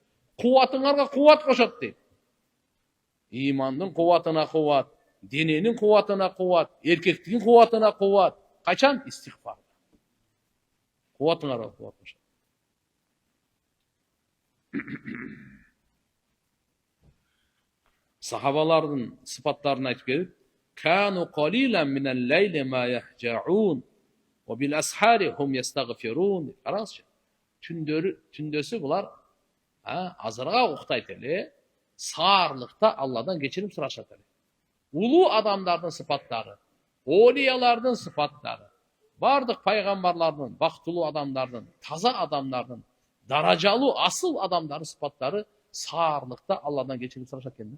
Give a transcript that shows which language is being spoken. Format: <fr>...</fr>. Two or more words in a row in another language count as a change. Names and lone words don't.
<ky>Кубатыңарга кубат кошот дейт. Имандын кубатына кубат, дененин кубатына кубат, эркектигин кубатына кубат. Качан? Истигфар. Кубатыңарга кубат кошот. Сахабалардын сыпаттарын айтып келип,</ky> <ar>"كانوا قليلا من الليل ما يهجعون، وبالأسحار هم يستغفرون."</ar> <ky>Караңызчы. Түндөсү булар азырга уктайт эле, саарлыкта Алладан кечирим сурашат эле. Улуу адамдардын сыпаттары, олиялардын сыпаттары, бардык пайгамбарлардын, бактылуу адамдардын, таза адамдардын, даражалуу асыл адамдардын сыпаттары саарлыкта Алладан кечирим сурашат экен.</ky>